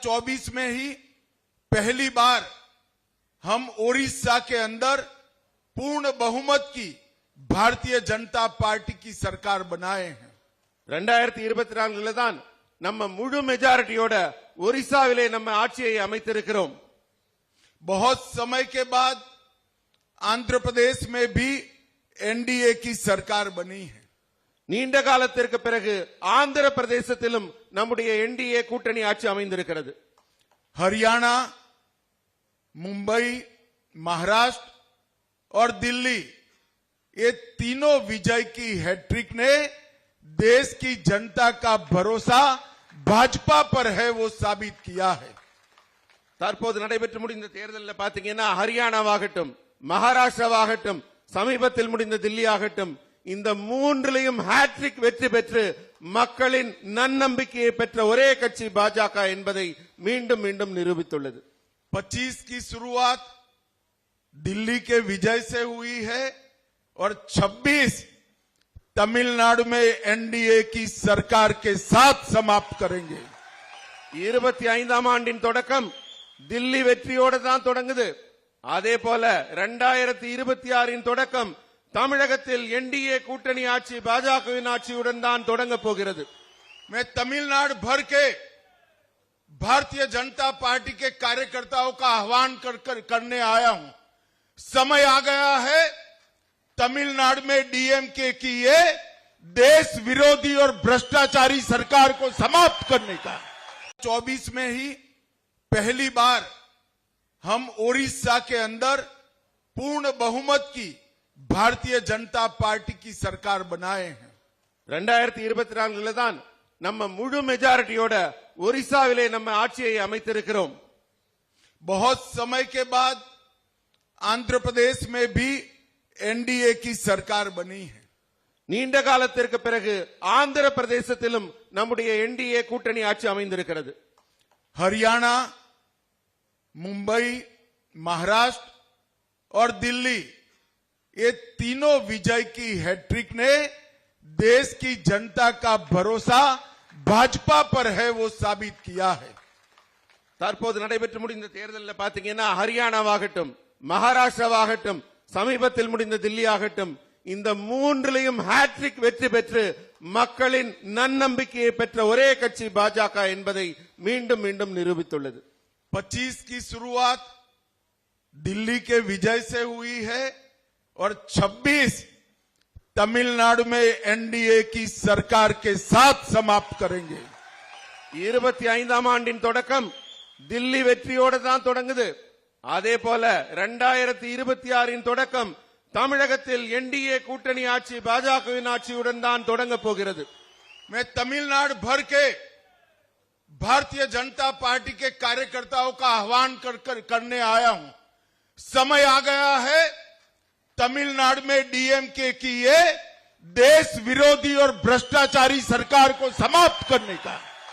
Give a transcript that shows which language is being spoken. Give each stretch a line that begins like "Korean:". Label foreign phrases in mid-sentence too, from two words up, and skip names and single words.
Hindi: 2024 में ही पहली बार हम ओडिशा के अंदर पूर्ण बहुमत की भारतीय जनता पार्टी की सरकार बनाए हैं।
Tamil: 2024 தான் நம்ம முழு மெஜாரிட்டியோட ஒரிசாவிலே நம்ம ஆட்சியை அமைத்திருக்கிறோம்।
Hindi: बहुत समय के बाद आंध्र प्रदेश में भी एनडीए की सरकार बनी है।
Tamil: நீண்ட காலத்திற்கு பிறகு ஆந்திர பிரதேசத்திலும் நம்முடைய என்டிஏ கூட்டணி ஆட்சி அமைந்திருக்கிறது।
Hindi: हरियाणा, मुंबई, महाराष्ट्र और दिल्ली, ये तीनों विजय की हैट्रिक ने देश की जनता का भरोसा भाजपा पर है वो साबित किया है।
Tamil: தற்போது நடைபெற்று முடிந்த தேர்தலில் பாத்தீங்கன்னா ஹரியானாவாகட்டும், மகாராஷ்டிராவாகட்டும், சமீபத்தில் முடிந்த தில்லி ஆகட்டும், இந்த மூன்றிலையும் ஹேட்ரிக் வெற்றி பெற்று மக்களின் நன்னம்பிக்கையை பெற்ற ஒரே கட்சி பாஜக என்பதை மீண்டும் மீண்டும் நிரூபித்துள்ளது।
Hindi: 25 की शुरुआत दिल्ली के विजय से हुई है और 26 तमिलनाडु में एनडीए की सरकार के साथ समाप्त करेंगे।
Tamil: 25ஆம் ஆண்டின் தொடக்கம் தில்லி வெற்றியோடு தான் தொடங்குது। அதே போல 2026 தொடக்கம் தமிழகத்தில் एनडीए கூட்டணி ஆட்சி பாஜகவின் ஆட்சியுடன் தான் தொடங்க போகிறது।
Hindi: मैं तमिलनाडु भर के भारतीय जनता पार्टी के कार्यकर्ताओं का आह्वान करने आया हूं। समय आ गया है तमिलनाडु में डीएमके की ये देश विरोधी और भ्रष्टाचारी सरकार को समाप्त करने का। 24 में ही पहली बार हम ओडिशा के अंदर पूर्ण बहुमत की भारतीय जनता पार्टी की सरकार बनाए हैं।
Tamil: 2024 தான் நம்ம முழு மெஜாரிட்டியோட ஒரிசாவிலே நம்ம ஆட்சியை அமைத்திருக்கிறோம்।
Hindi: बहुत समय के बाद आंध्र प्रदेश में भी एनडीए की सरकार बनी है।
Tamil: நீண்ட காலத்திற்கு பிறகு ஆந்திர பிரதேசத்திலும் நம்முடைய என்டிஏ கூட்டணி ஆட்சி அமைந்திருக்கிறது।
Hindi: हरियाणा, मुंबई, महाराष्ट्र और दिल्ली, ये तीनों विजय की हैट्रिक ने देश की जनता का भरोसा भाजपा पर है वो साबित किया है।
Tamil: தற்போது நடைபெற்று முடிந்த தேர்தலில் பாத்தீங்கன்னா ஹரியானாவாகட்டும், மகாராஷ்டிராவாகட்டும், சமீபத்தில் முடிந்த தில்லி ஆகட்டும், இந்த மூன்றிலையும் ஹேட்ரிக் வெற்றி பெற்று மக்களின் நன்னம்பிக்கையை பெற்ற ஒரே கட்சி பாஜக என்பதை மீண்டும் மீண்டும் நிரூபித்துள்ளது।
Hindi: 25 की शुरुआत दिल्ली के विजय से हुई है और 26 तमिलनाडु में एनडीए की सरकार के साथ समाप्त करेंगे।
Tamil: 25ஆம் ஆண்டின் தொடக்கம் தில்லி வெற்றியோடு தான் தொடங்குது। அதே போல 2026 தொடக்கம் தமிழகத்தில் एनडीए கூட்டணி ஆட்சி பாஜகவின் ஆட்சியுடன் தான் தொடங்க போகிறது।
Hindi: मैं तमिलनाडु भर के भारतीय जनता पार्टी के कार्यकर्ताओं का आह्वान करने आया हूं। समय आ गया है तमिलनाडु में डीएमके की ये देश विरोधी और भ्रष्टाचारी सरकार को समाप्त करने का।